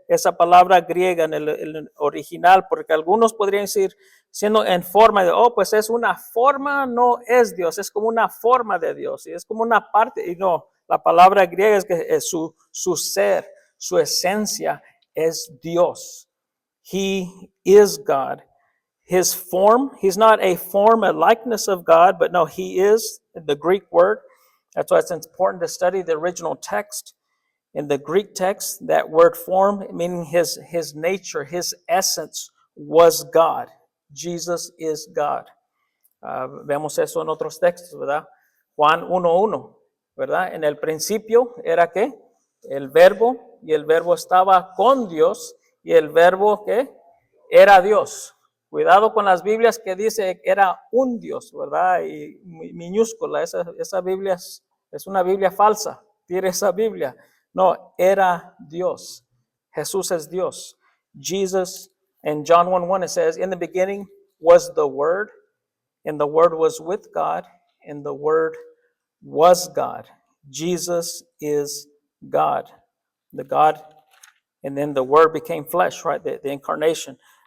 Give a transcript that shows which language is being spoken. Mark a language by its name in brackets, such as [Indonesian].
[Spanish] Esa palabra griega en el original, porque algunos podrían decir, siendo en forma de, pues es una forma, no es Dios, es como una forma de Dios, y es como una parte, y no, la palabra griega es que es su ser, su esencia es Dios. [English] He is God. His form, he's not a form, a likeness of God, but no, he is the Greek word. That's why it's important to study the original text. In the Greek text, that word form, meaning his nature, his essence was God. Jesus is God. [Spanish] Vemos eso en otros textos, ¿verdad? Juan 1:1, ¿verdad? En el principio era ¿qué? El verbo, y el verbo estaba con Dios, y el verbo que era Dios. Cuidado con las Biblias que dice que era un Dios, ¿verdad? Y minúscula, esa Biblia es una Biblia falsa. Tire esa Biblia. No, era Dios. Jesús es Dios. [English] Jesus, in John 1:1 it says, in the beginning was the Word, and the Word was with God, and the Word was God. Jesus is God. The God, and then the Word became flesh, right? The incarnation.